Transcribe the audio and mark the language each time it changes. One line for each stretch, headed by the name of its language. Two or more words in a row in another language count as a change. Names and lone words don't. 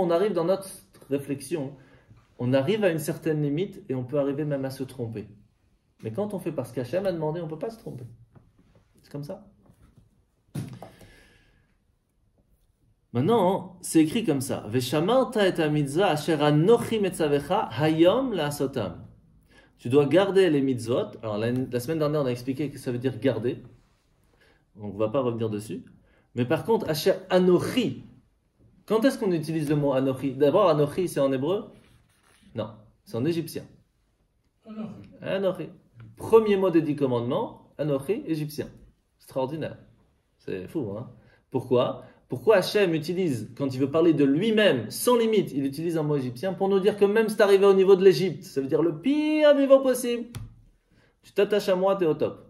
French: Parce que quand on arrive dans notre réflexion, on arrive à une certaine limite et on peut arriver même à se tromper. Mais quand on fait parce qu'Hachem a demandé, on ne peut pas se tromper. C'est comme ça. Maintenant, c'est écrit comme ça.
Hebrew: ושמרת את המצוה אשר אנכי מצוך היום לעשותם.
French: Tu dois garder les mitzvot. Alors, la semaine dernière, on a expliqué que ça veut dire garder. Donc, on ne va pas revenir dessus. Mais par contre,
Hebrew: אשר אנכי.
French: Quand est-ce qu'on utilise le mot anochi? D'abord, anochi, c'est en hébreu? Non, c'est en égyptien. Anochi. Premier mot des 10 commandements, anochi, égyptien. Extraordinaire. C'est fou, hein? Pourquoi? Pourquoi Hachem utilise, quand il veut parler de lui-même, sans limite, il utilise un mot égyptien pour nous dire que même si tu arrivé au niveau de l'Égypte, ça veut dire le pire niveau possible, tu t'attaches à moi, tu es au top.